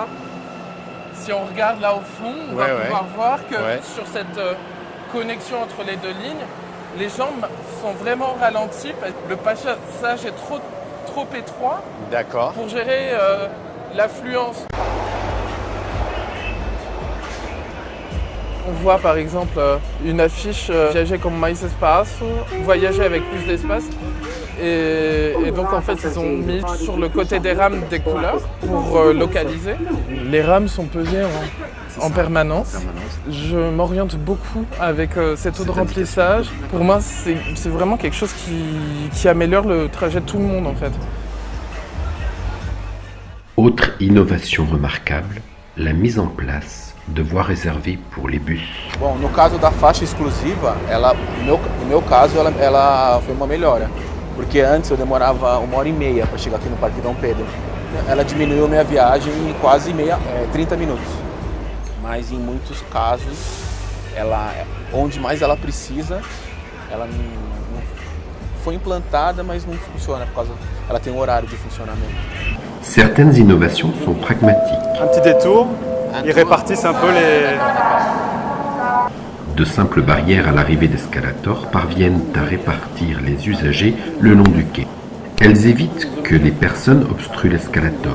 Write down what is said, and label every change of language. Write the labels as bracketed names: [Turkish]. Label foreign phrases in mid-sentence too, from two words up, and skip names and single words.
[French] Si on regarde là au fond, on va pouvoir voir que sur cette connexion entre les deux lignes, les gens sont vraiment ralentis parce que le passage est trop étroit pour gérer l'affluence. On voit par exemple une affiche [Portuguese] Viager com mais espaço, [French] voyager avec plus d'espace. Et donc en fait ils ont mis sur le côté des rames des couleurs pour localiser. Les rames sont pesées en permanence. Je m'oriente beaucoup avec cette taux de remplissage. Pour moi c'est vraiment quelque chose qui améliore le trajet de tout le monde en fait. Autre innovation remarquable, la mise en place de voies réservées pour les bus. [Portuguese] Bom, no caso da faixa exclusiva, no meu caso, ela foi uma melhora. Porque antes eu demorava 1h30 para chegar aqui no Parque Dom Pedro. Ela diminuiu a minha viagem em quase 30 minutos. Mas em muitos casos, onde mais ela precisa, ela não foi implantada, mas não funciona, por causa ela tem um horário de funcionamento. [French] Certaines innovations sont pragmatiques. Un petit détour. Ils répartissent un peu les... De simples barrières à l'arrivée d'escalators parviennent à répartir les usagers le long du quai. Elles évitent que les personnes obstruent l'escalator.